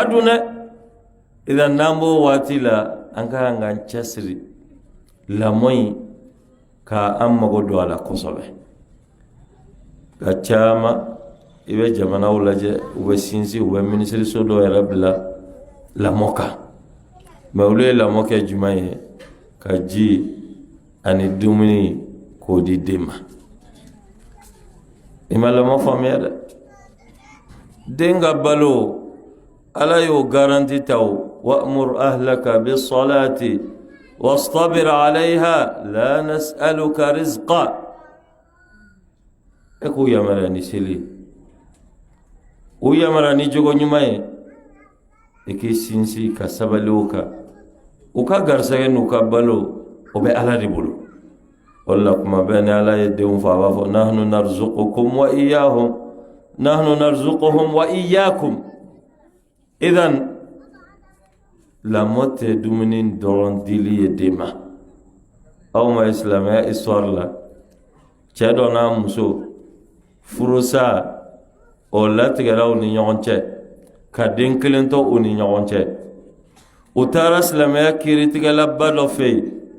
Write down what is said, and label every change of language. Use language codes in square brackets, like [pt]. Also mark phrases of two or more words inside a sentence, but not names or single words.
[bm] dun dɛ idan n'an b'o waati la an ka kan k'an cɛsiri lamoyi ka an mago do a la kosɛbɛ ka caama i bɛ jamanaw lajɛ u bɛ sinsin u bɛ minisiriso dɔ yɛrɛ bila lamɔ kan mɛ olu ye lamɔ kɛ jumɛn ye ka ji ani dumuni k'o di den ma i ma lamɔ faamuya dɛ den ka balo ala y'o garanti ta o [ar] وأمر أهلك بالصلاة واصطبر عليها لا نسألك رزقا [bm] e k'u yamara ni seli u yamara ni jogo ɲuman ye i k'i sinsin ka sabali o kan u ka garisɛgɛ n'u ka balo o bɛ ala de bolo o la kuma bɛɛ ni ala ye denw fɔ a b'a fɔ [ar] نحن نرزقكم وإياهم نحن نرزقهم وإياكم [bm] idan lamɔ tɛ dumuni dɔrɔn dili ye den ma aw ma silamɛya histoire la cɛ dɔ n'a muso furusa o latigɛra u ni ɲɔgɔn cɛ ka den kelen to u ni ɲɔgɔn cɛ u taara silamɛya kiiritigɛlaba dɔ fɛ yen